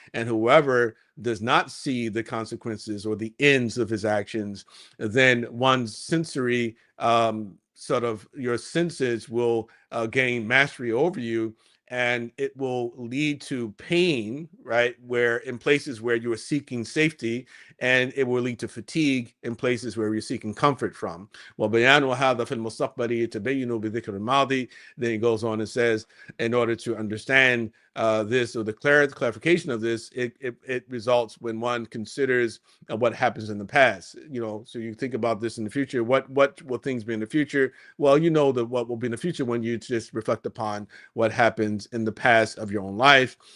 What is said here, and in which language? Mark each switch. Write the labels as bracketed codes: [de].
[en] And whoever does not see the consequences or the ends of his actions, then one's sensory sort of your senses will gain mastery over you, and it will lead to pain, right, where in places where you are seeking safety, and it will lead to fatigue in places where you're seeking comfort from. [ar] وبيان هذا في المستقبل يتبين بذكر الماضي. [en] Then he goes on and says, in order to understand this, or the clarification of this, it results when one considers what happens in the past. So you think about this in the future. What will things be in the future? Well, that what will be in the future when you just reflect upon what happens in the past of your own life.